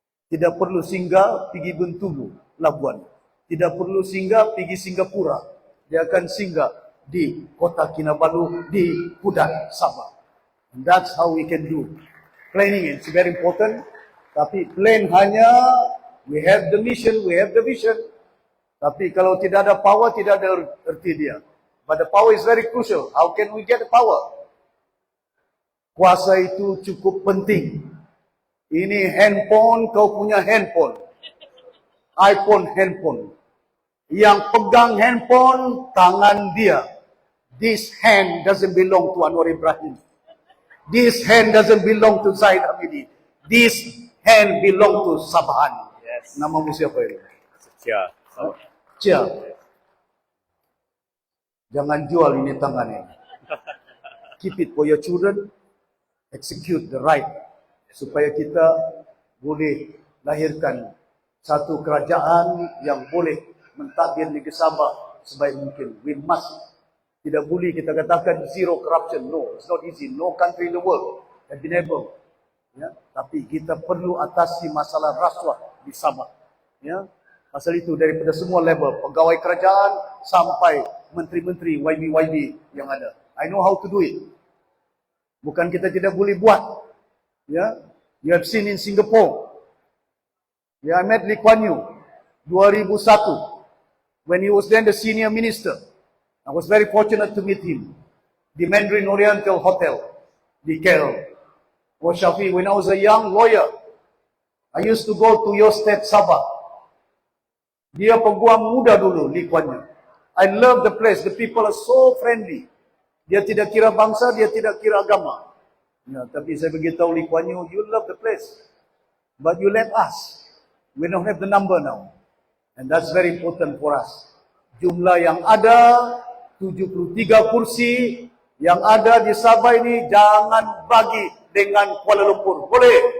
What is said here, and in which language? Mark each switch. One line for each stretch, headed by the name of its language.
Malay: Tidak perlu singgah pergi Bengkulu, Labuan. Tidak perlu singgah pergi Singapura. Dia akan singgah di Kota Kinabalu, di Kudat, Sabah.
English: And that's how we can do. Planning is very important.
Malay: Tapi plan hanya,
English: we have the mission, we have the vision.
Malay: Tapi kalau tidak ada power, tidak ada erti dia.
English: But the power is very crucial. How can we get the power?
Malay: Kuasa itu cukup penting. Ini handphone, kau punya handphone. iPhone handphone. Yang pegang handphone, tangan dia.
English: This hand doesn't belong to Anwar Ibrahim. This hand doesn't belong to Zaid Hamidi. This hand belong to Sabahan. Yes.
Malay: Namamu siapa ini? Cia. Cia. Jangan jual ini tangan ini.
English: Keep it for your children. Execute the right
Malay: supaya kita boleh lahirkan satu kerajaan yang boleh mentadbir negeri Sabah sebaik mungkin.
English: We must.
Malay: Tidak boleh kita katakan
English: zero corruption. No, it's not easy. No country in the world have been able.
Malay: Ya, tapi kita perlu atasi masalah rasuah di Sabah. Ya, pasal itu daripada semua level, pegawai kerajaan sampai menteri-menteri YB yang ada.
English: I know how to do it.
Malay: Bukan kita tidak boleh buat.
English: Ya, you have seen in Singapore. I met Lee Kuan Yew 2001 when he was then the senior minister. I was very fortunate to meet him. The Mandarin Oriental Hotel di KL. Oh Shafi, when I was a young lawyer, I used to go to your state Sabah.
Malay: Dia peguam muda dulu, Lee Kuan Yew.
English: I love the place. The people are so friendly.
Malay: Dia tidak kira bangsa, dia tidak kira agama. Ya, tapi saya beritahu
English: Lee Kuan Yew, you love the place, but you let us. We don't have the number now. And that's very important for us.
Malay: Jumlah yang ada, 73 kursi yang ada di Sabah ini, jangan bagi dengan Kuala Lumpur. Boleh?